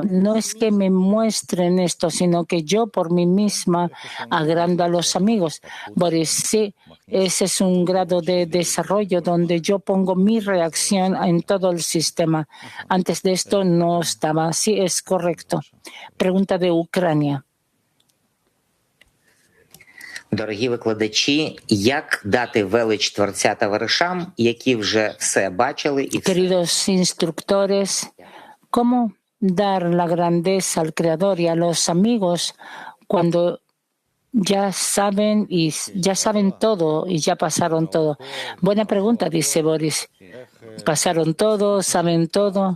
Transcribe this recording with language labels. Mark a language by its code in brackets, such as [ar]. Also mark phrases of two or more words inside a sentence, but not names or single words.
[es] No es que me muestren esto, sino que yo por mí misma agrando a los amigos. Boris, sí, ese es un grado de desarrollo donde yo pongo mi reacción en todo el sistema. Antes de esto no estaba. Sí, es correcto. Pregunta de Ucrania. [uk] Дорогі викладачі, як дати велич Творця товаришам, які вже все бачили і все? [es] Queridos instructores, ¿cómo dar la grandeza al Creador y a los amigos cuando ya saben todo y ya pasaron todo? Buena pregunta, dice Boris. Pasaron todo, saben todo.